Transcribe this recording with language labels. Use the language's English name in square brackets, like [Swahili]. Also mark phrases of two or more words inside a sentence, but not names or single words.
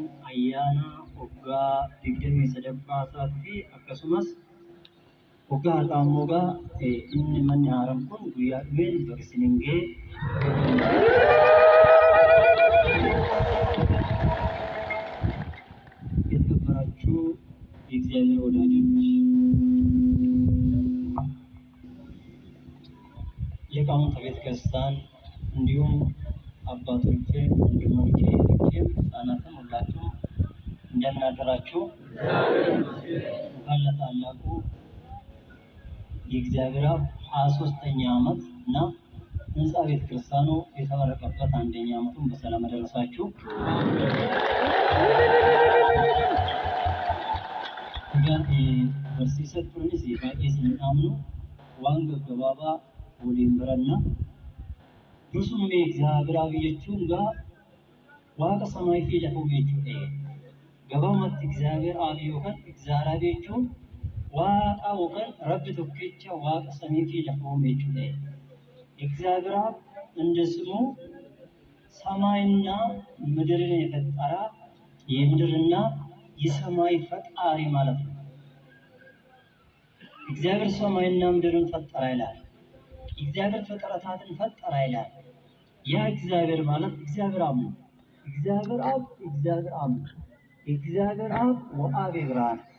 [Oromo] ayyaana waggaa 23ffaa fi akkasumas waggaa har'aa inni manni haaraan kun guyyaa dhumeen bagasiniin ga'e. [Amharic] የተከበራችሁ የእግዚአብሔር ወዳጆች ሊቃውንተ ቤተ ክርስቲያን እንዲሁም አባቶቼ፣ ወንድሞቼ፣ እህቶቼ፣ ሕፃናትም ሁላችሁ እንደምን አደራችሁ? እንኳን ለታላቁ የእግዚአብሔር አብ 23ኛ ዓመት እና ህንፃ ቤተ ክርስቲያኑ የተመረቀበት 1ኛ ዓመቱን በሰላም አደረሳችሁ። [Oromo] barsiisatti kunis baay'ee isin dhaamnu waan gaggabaabaa waliin baranna. Dursumni እግዚአብሔር አብ jechuun waaqa samii fi lafaa jechuudha. Gabaabumatti እግዚአብሔር አብ yookaan እግዚአብሔር አብ jechuun waaqa yookaan rabbi tokkicha waaqa samii fi lafaa jechuudha. [Amharic] እግዚአብሔር አብ እንደ ስሙ ሰማይና ምድርን የፈጠረ የምድርና የሰማይ ፈጣሪ ማለት ነው። እግዚአብሔር ሰማይና ምድርን ፈጠረ ይላል። እግዚአብሔር ፍጥረታትን ፈጠረ ይላል። ያ እግዚአብሔር ማለት እግዚአብሔር አብ ነው። እግዚአብሔር አብ እግዚአብሔር አብ እግዚአብሔር አብ ወአብ ብርሃን